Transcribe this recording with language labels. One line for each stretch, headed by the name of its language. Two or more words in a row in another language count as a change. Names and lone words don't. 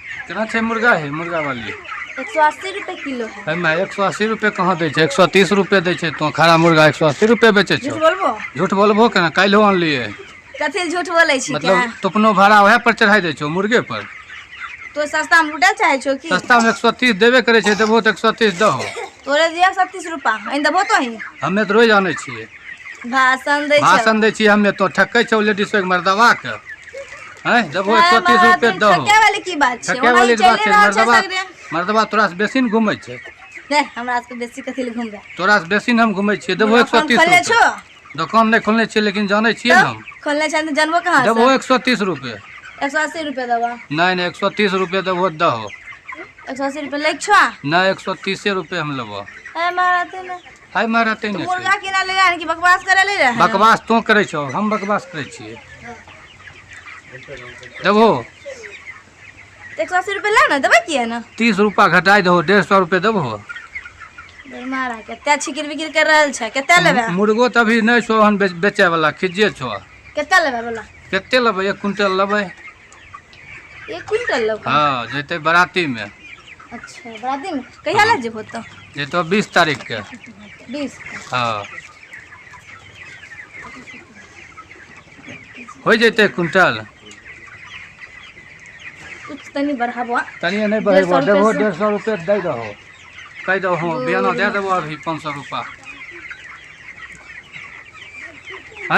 Maithili: केना छै मुर्गा है मुर्गा वाली 180 रुपए किलो है। मैं 180 रुपए कहाँ दै छै 130 रुपए दै छै तो खड़ा मुर्गा 180 रुपए बेचे झूठ छो। बोलबो झूठ बोलबो केना काल्हो आनलिए कथी झूठ बोलै छी क्या मतलब तुपनो भाड़ा वह पर चढ़ाई दै छो मुर्गे पर। तो सस्ता में लूटा चाहे छो की सस्ता में 130 देबे करे छै देबो तो 130 दहो। तोरे दिया 37 रुपया इन देबो तो ही हमें तो रोज आने छिए भाषण दै छो भाषण दै छिए हमें तो ठकै छौ लेडीज के मर्दवा के हैं देबो 130 रुपए दहो। ठके वाली की बात छै ठके वाली बात छै मर्दवा सगरे मर्दवा तोरा से बेसी न घुमै छै नहीं हमरा से बेसी कथी ले घुमबे तोरा से बेसी हम घुमै छिए देबो 130 खोलले रुपए। छो दुकान नहीं खोलने छिए लेकिन जाने छिए हम खोलले छै त जानबो कहां से देबो 130 रुपए 180 रुपया देबो नहीं 130 रुपए देबो दहो 180 रुपया ले छो नहीं 130 रुपए हम लेबो। ए मारते ना हाय मारते नहीं मुर्गा किना ले रहा कि बकवास करे ले रहा बकवास तो करे छो हम बकवास करे छिए देबो 180 रुपया ले ना देबे किया ना 30 रुपया घटाई दहो 150 रुपए देबो। मारा केते छिकिर बिकिर कर रहल छै केते लेबे मुर्गो त अभी नहीं छो हन बेचे वाला खिजे छो केते लेबे बोला केते लेबै 1 क्विंटल लेबै 1 क्विंटल लेबे हां जैते बराती में। अच्छा बराती में कहिया ले जेबो तो ये तो 20 तारीख के 20 हाँ हो जैते क्विंटल कुछ तनी बढ़ाबो तनिए नहीं बढ़ेबो देबो 150 रुपए दे दहो कह दहो बियाना दे देबो अभी 500 रुपया हैं